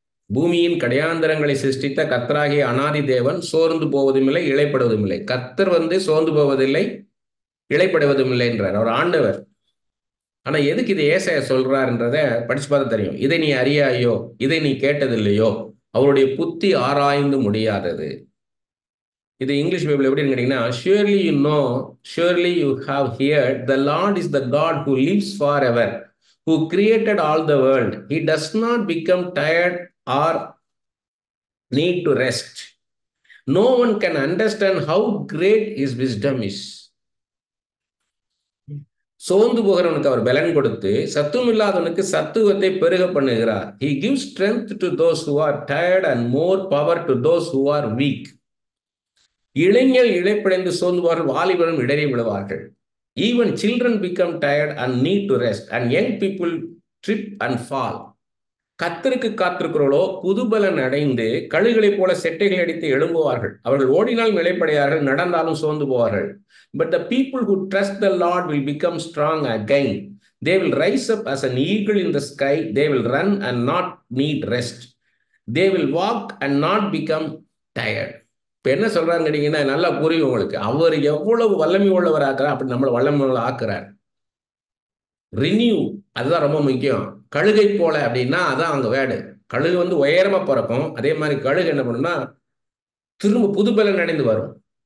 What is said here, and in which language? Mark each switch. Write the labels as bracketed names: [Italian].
[Tamil] பூமியின் கடையாந்தரங்களை சிருஷ்டித்த கர்த்தராகிய அனாதி தேவன் சோர்ந்து போவதும் இல்லை, இளைப்படுவதும் இல்லை. கர்த்தர் வந்து சோர்ந்து போவதில்லை, இளைப்படுவதும் இல்லை என்றார். அவர் ஆண்டவர். ஆனா எதுக்கு இது ஏசாயா சொல்றாருன்றத படிச்சு பார்த்தா தெரியும். இதை நீ அறியாயோ, இதை நீ கேட்டதில்லையோ, அவருடைய புத்தி ஆராய்ந்து முடியாதது. இது இங்கிலீஷ் பைபிள் எப்படின்னு கேட்டீங்கன்னா, [English] surely you know, surely you have heard, the Lord is the God who lives forever, who created all the world. He does not become tired or need to rest. No one can understand how great his wisdom is. [Tamil] சோர்ந்து போகிறவனுக்கு அவர் பலன் கொடுத்து சத்துவம் இல்லாதவனுக்கு சத்துவத்தை பெருக பண்ணுகிறார். [English] He gives strength to those who are tired and more power to those who are weak. [Tamil] இளைஞர் இழைப்படைந்து சோர்ந்துவார்கள், வாலிபரும் இடறி விழுவார்கள். [English] Even children become tired and need to rest, and young people trip and fall. [Tamil] கர்த்தருக்கு காத்திருக்கிறவர்களோ புதுபலன் அடைந்து கழுகுகளைப் போல செட்டைகள் அடித்து எழும்புவார்கள். அவர்கள் ஓடினால் இளைப்படையார்கள், நடந்தாலும் சோர்ந்து போவார்கள். [English] But the people who trust the Lord will become strong again. They will rise up as an eagle in the sky. They will run and not need rest. They will walk and not become tired. [Tamil] இப்ப என்ன சொல்றான்னு கேட்டீங்கன்னா நல்லா புரியும் உங்களுக்கு. அவர் எவ்வளவு வல்லமை உள்ளவர் ஆக்குறார், அப்படி நம்மளை வல்லமை ஆக்குறார். ரினியூ, அதுதான் ரொம்ப முக்கியம். கழுகை போல அப்படின்னா அதான் அங்க வேர்டு. கழுகு வந்து உயரமா பறக்கும். அதே மாதிரி கழுகு என்ன பண்ணும்னா திரும்ப புதுபலன் அடைந்து வரும்.